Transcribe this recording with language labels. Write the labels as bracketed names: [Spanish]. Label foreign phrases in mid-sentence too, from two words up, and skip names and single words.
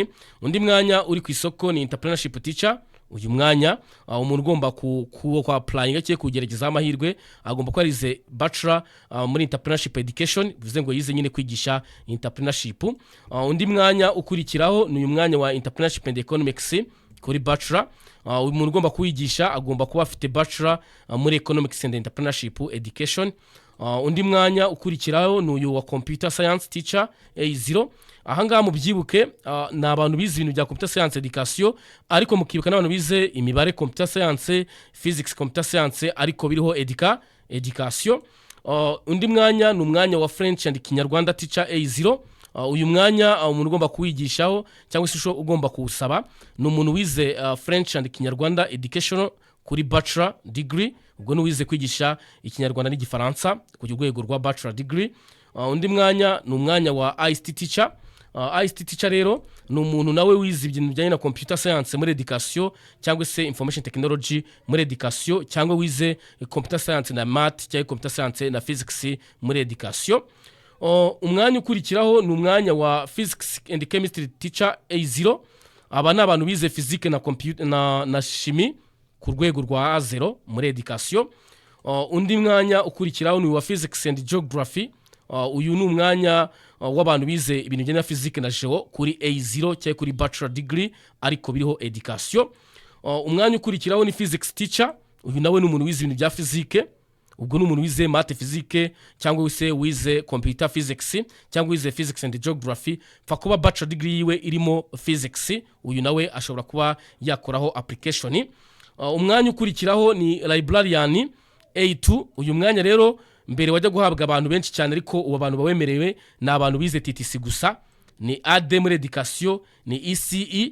[Kinyarwanda] Undi mwanya uri ku isoko ni [English] entrepreneurship teacher. [Kinyarwanda] Uyu mwanya umuntu ugomba ku applying cye kugerageza amahirwe agomba kwarize bachelor muri [English] entrepreneurship education, [Kinyarwanda] bivuze ngo yize nyine kwigisha entrepreneurship. Undi mwanya ukurikiraho ni uyu mwanya wa [English] entrepreneurship and economics [Kinyarwanda] kuri bachelor. Umuntu ugomba kuwigisha agomba kuba afite bachelor muri [English] economics and entrepreneurship education. [Kinyarwanda] Undi mwanya ukurikiraho ni uyu wa [English] computer science teacher [Kinyarwanda] A0. Ahangaha mu byibuke ni abantu bize ibintu bya [English] computer science education, [Kinyarwanda] ariko mukibuka n'abantu bize imibare [English] computer science, physics computer science, [Kinyarwanda] ariko biriho education. Undi mwanya ni umwanya wa [English] French and Kinyarwanda teacher [Kinyarwanda] A0. Uyu mwanya umuntu ugomba kuwigishaho cyangwa se ugomba kuwusaba ni umuntu wize [English] French and Kinyarwanda education [Kinyarwanda] kuri [English] bachelor degree, [Kinyarwanda] ubwo ni wize kwigisha ikinyarwanda n'igifaransa ku rwego rwa [English] bachelor degree. [Kinyarwanda] Undi mwanya ni umwanya wa [English] ICT teacher. ICT teacher [Kinyarwanda] rero ni umuntu nawe wize ibintu bijyanye na [English] computer science [Kinyarwanda] muri education cyangwa se [English] information technology [Kinyarwanda] muri education, cyangwa wize [English] computer science [Kinyarwanda] na math cyangwa [English] computer science [Kinyarwanda] na physics muri education. Umwanya ukurikiraho ni umwanya wa [English] physics and chemistry teacher [Kinyarwanda] A0. Aba ni abantu bize physique na computer na chimie ku rwego rwa A0 muri education. Undi mwanya ukurikiraho ni wa [English] physics and geography. [Kinyarwanda] Uyu ni umwanya w'abantu bize ibintu bijyanye na physique na geo kuri A0 cyangwa kuri [English] bachelor degree [Kinyarwanda] ariko biriho education. Umwanya ukurikiraho ni [English] physics teacher. [Kinyarwanda] Uyu nawe ni umuntu wize ibintu bya physique, ubwo ni umuntu wize math physique cyangwa wize [English] computer physics [Kinyarwanda] cyangwa wize [English] physics and geography. [Kinyarwanda] Fa kuba [English] bachelor degree [Kinyarwanda] yiwe irimo physics, uyu nawe ashobora kuba yakoraho application. Umwanya ukurikiraho ni librarian A2. Uyu mwanya rero mbere wajya guhabwa abantu benshi cyane, ariko ubu abantu bawemerewe ni abantu bize TTC gusa. Ni AD muri education, ni ECE.